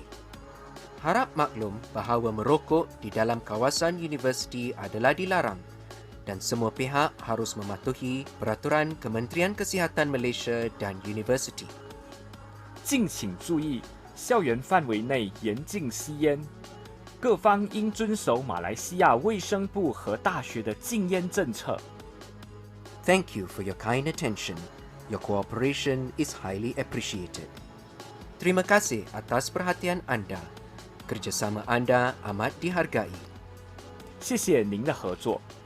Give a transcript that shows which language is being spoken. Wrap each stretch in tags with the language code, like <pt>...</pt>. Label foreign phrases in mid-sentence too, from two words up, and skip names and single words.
<ms>Harap maklum bahawa merokok di dalam kawasan universiti adalah dilarang dan semua pihak harus mematuhi peraturan Kementerian Kesihatan Malaysia dan universiti.</ms> <zh>敬请注意，校园范围内严禁吸烟。各方应遵守马来西亚卫生部和大学的禁烟政策。</zh> <en>Thank you for your kind attention. Your cooperation is highly appreciated.</en> <ms>Terima kasih atas perhatian anda. Kerjasama anda amat dihargai.</ms> <zh>谢谢您的合作。</zh>